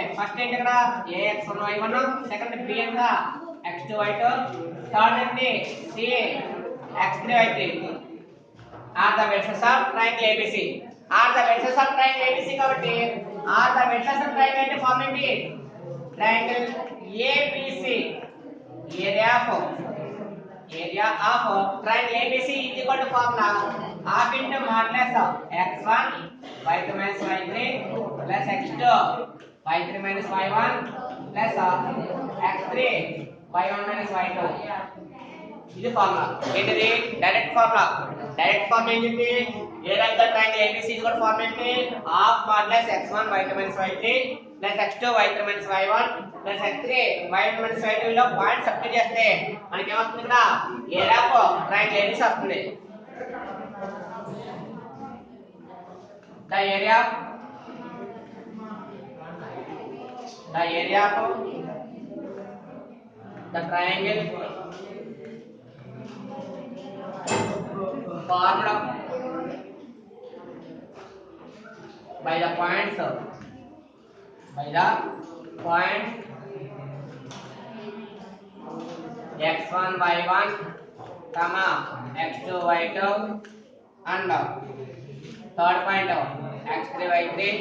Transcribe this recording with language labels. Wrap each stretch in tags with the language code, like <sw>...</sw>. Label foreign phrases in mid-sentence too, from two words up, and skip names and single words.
<te>ఫస్ట్ ఏంటి ఇక్కడ ax1 y1, సెకండ్ b అంతా x2 y2, థర్డ్ ఏంటి c x3 y3</te> <en>are the vertices of triangle ABC. are the vertices of triangle ABC కాబట్టి are the vertices of triangle</en> <te>అంటే ఫార్మ్ ఏంటి</te> <en>triangle ABC. area of triangle ABC is equal to formula half into modulus of x1 y2 minus y3 plus x2 y3 minus y1 plus x3 y1 minus y2.</en> <te>ఇది ఫార్ములా ఏంటిది</te> <en>direct formula. direct form ఏంటి area of the triangle ABC is equal to formula ఏంటి half modulus x1 y2 minus y3 plus x2 y3 minus y1 plus x3 y1 minus y2</en> <te>లో పాయింట్ సబ్స్టిట్యూట్ చేస్తే మనకి ఏమొస్తుంది ఇక్కడ</te> <en>area of triangle ABC వస్తుంది. the area of the triangle formed by the points x1 y1 comma x2 y2 and third point x3 y3</en>